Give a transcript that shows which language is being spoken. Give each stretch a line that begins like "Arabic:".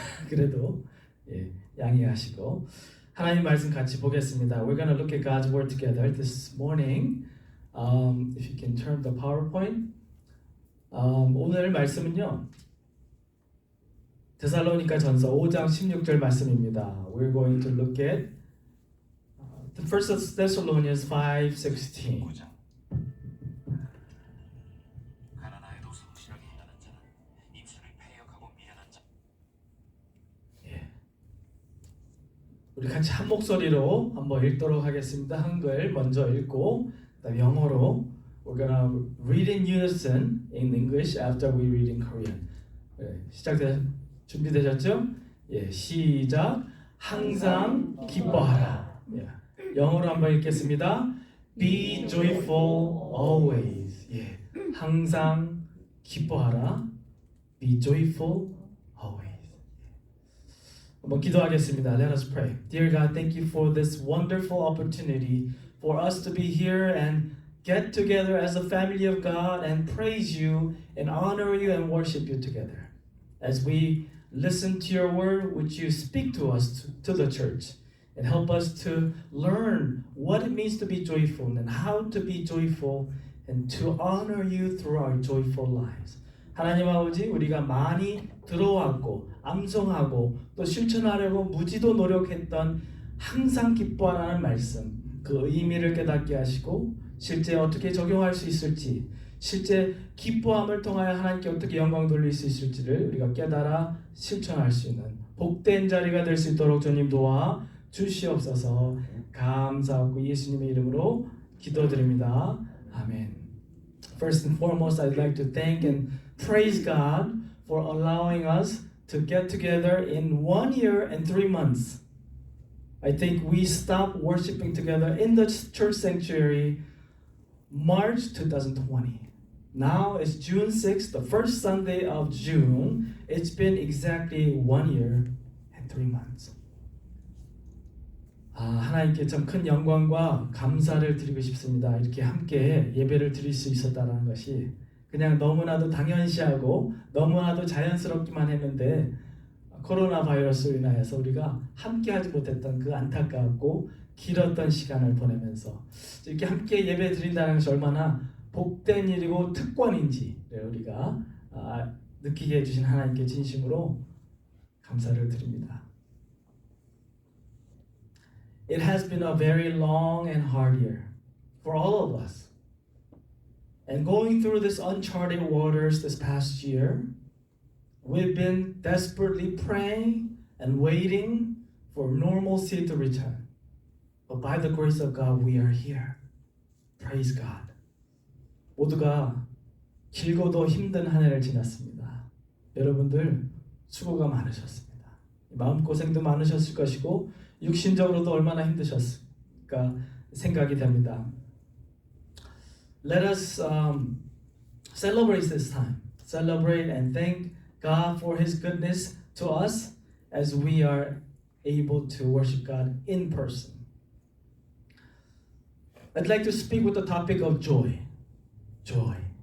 Korean: 그래도 양해하시고 하나님 말씀 같이 보겠습니다.
English: We're going to look at God's Word together this morning. If you can turn the PowerPoint.
Korean: 오늘 말씀은요. 데살로니가 전서 5장 16절 말씀입니다.
English: We're going to look at the First Thessalonians 5:16.
Korean: 가난하여도 성실하게 행하는 자는 입술을 패역하고 미련한 자. 우리 같이 한 목소리로 한번 읽도록 하겠습니다. 한글 먼저 읽고 그다음 영어로
English: we're gonna read in unison in English after we read in Korean.
Korean: 준비되셨죠? 시작. 항상 기뻐하라. 영어로 한번 읽겠습니다.
English: Be joyful always.
Korean: 항상 기뻐하라.
English: Be joyful always.
Korean: 한번 기도하겠습니다.
English: Let us pray. Dear God, thank you for this wonderful opportunity for us to be here and get together as a family of God and praise you and honor you and worship you together. As we listen to your word, would you speak to us, to the church, and help us to learn what it means to be joyful and how to be joyful and to honor you through our joyful lives.
Korean: 하나님 아버지, 우리가 많이 들어왔고 암송하고 또 실천하려고 무지도 노력했던 항상 기뻐하라는 말씀, 그 의미를 깨닫게 하시고 실제 어떻게 적용할 수 있을지, 실제 기뻐함을 통하여 하나님께 어떻게 영광 돌릴 수 있을지를 우리가 깨달아 실천할 수 있는 복된 자리가 될 수 있도록 주님 도와 주시옵소서. 감사하고 예수님의 이름으로 기도드립니다. 아멘.
English: First and foremost, I'd like to thank and praise God for allowing us to get together in 1 year and 3 months. I think we stopped worshiping together in the church sanctuary March 2020. Now it's June 6th, the first Sunday of June. It's been exactly 1 year and 3 months.
Korean: 하나님께 참 큰 영광과 감사를 드리고 싶습니다. 이렇게 함께 예배를 드릴 수 있었다는 것이 그냥 너무나도 당연시하고 너무나도 자연스럽기만 했는데 코로나 바이러스로 인하여서 우리가 함께하지 못했던 그 안타깝고 길었던 시간을 보내면서 이렇게 함께 예배 드린다는 것이 얼마나 복된 일이고 특권인지를 우리가 느끼게 해주신 하나님께 진심으로 감사를 드립니다.
English: It has been a very long and hard year for all of us. And going through this uncharted waters this past year, we've been desperately praying and waiting for normalcy to return. But by the grace of God, we are here. Praise God.
Korean: 모두가 길고도 힘든 한 해를 지났습니다. 여러분들 수고가 많으셨습니다. 마음고생도 많으셨을 것이고 육신적으로도 얼마나 힘드셨을까 생각이 됩니다.
English: Let us celebrate this time. Celebrate and thank God for His goodness to us as we are able to worship God in person. I'd like to speak with the topic of joy. Joy.